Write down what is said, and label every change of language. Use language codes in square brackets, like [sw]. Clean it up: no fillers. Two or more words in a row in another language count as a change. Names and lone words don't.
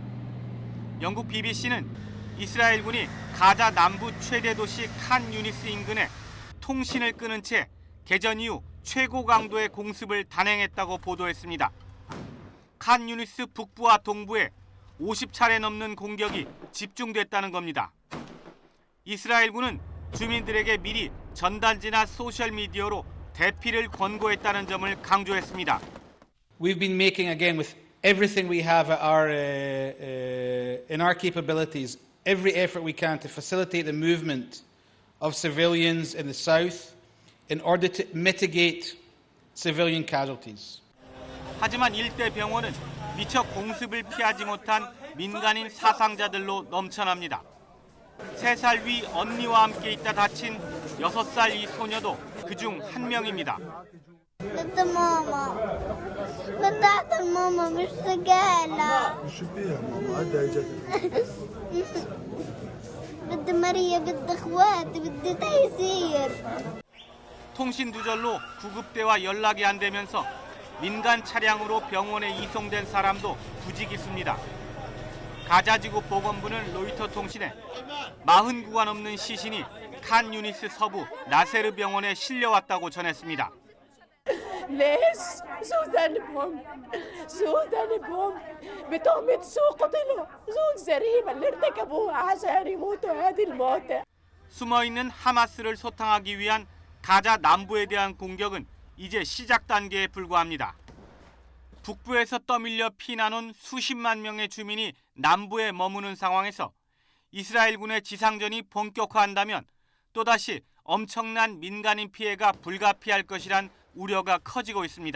[ko] 영국 BBC는 이스라엘군이 가자 남부 최대 도시 칸 유니스 인근에 통신을 끊은 채 개전 이후 최고 강도의 공습을 단행했다고 보도했습니다. 칸 유니스 북부와 동부에 50차례 넘는 공격이 집중됐다는 겁니다. 이스라엘군은 주민들에게 미리 전단지나 소셜미디어로 대피를 권고했다는 점을 강조했습니다. [en] We've been making again with everything we have at our in our capabilities, every effort we can to facilitate the movement of civilians in the south in order to mitigate civilian casualties. [ko] 하지만 일대 병원은 미처 공습을 피하지 못한 민간인 사상자들로 넘쳐납니다. 3살 위 언니와 함께 있다 다친 6살 이 소녀도 그중 한 명입니다. [ar] بدي ماما بدي الماما مش سجالة شو فيها ماما هدا اجت بدي مريم بدي اخواتي بدي تيسير [ko] 통신 두절로 구급대와 연락이 안 되면서 민간 차량으로 병원에 이송된 사람도 부지기수입니다. 가자지구 보건부는 로이터 통신에 40구가 넘는 시신이 칸 유니스 서부 나세르 병원에 실려왔다고 전했습니다. [ar] ليش؟ شو ذنبهم؟ شو ذنبهم؟ بتهمة شو قتلوا؟ شو الجريمة اللي ارتكبوها عشان يموتوا هذه الموتى؟ [ko] 숨어있는 하마스를 소탕하기 위한 가자 남부에 대한 공격은 이제 시작 단계에 불과합니다. 북부에서 떠밀려 피난온 수십만 명의 주민이 남부에 머무는 상황에서 이스라엘군의 지상전이 본격화한다면 또다시 엄청난 민간인 피해가 불가피할 것이란 우려가 커지고 있습니다.